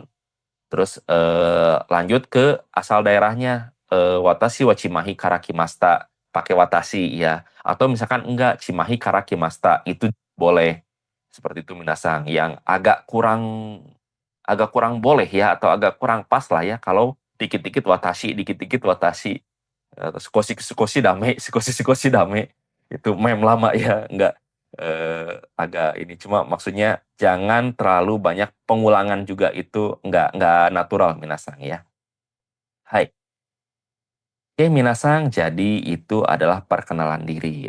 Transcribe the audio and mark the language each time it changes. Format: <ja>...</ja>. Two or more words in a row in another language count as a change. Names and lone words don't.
<id>Terus lanjut ke asal daerahnya,</id> <ja>私はチマヒから来ました,</ja> <id>pakai watashi ya. Atau misalkan enggak,</id> <ja>チマヒから来ました,</ja> <id>itu boleh. Seperti itu minasang. Yang agak kurang boleh ya, atau agak kurang pas lah ya, kalau dikit-dikit watashi, dikit-dikit watashi.</id> <ja>少し少しダメ、少し少しダメ.</ja> <id>Itu meme lama ya, enggak agak ini, cuma maksudnya jangan terlalu banyak pengulangan juga, itu enggak natural minasang ya. Hai. Oke, minasang, jadi itu adalah perkenalan diri.</id>